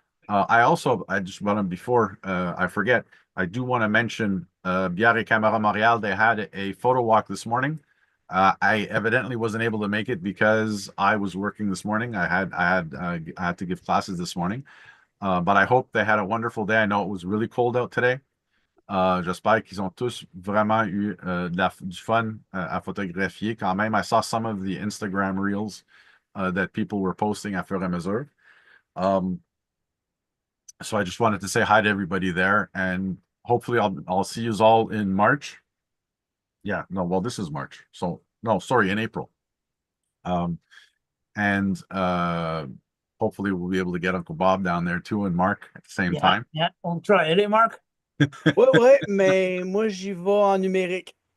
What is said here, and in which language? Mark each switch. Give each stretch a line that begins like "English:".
English: I just want to, before I forget, I do want to mention Bière et Camera Montréal. They had a photo walk this morning. I evidently wasn't able to make it because I was working this morning. I had to give classes this morning. But I hope they had a wonderful day. I know it was really cold out today.
French: J'espère qu'ils ont tous vraiment eu du fun à photographier quand même.
English: I saw some of the Instagram reels that people were posting
French: à fur et à mesure.
English: So I just wanted to say hi to everybody there, and hopefully I'll see you all in March. Yeah, no, well, this is March. So no, sorry, in April. And hopefully we'll be able to get Uncle Bob down there too, and Mark at the same time. Yeah, on try it, Mark?
French: Ouais, mais moi, j'y vais en numérique.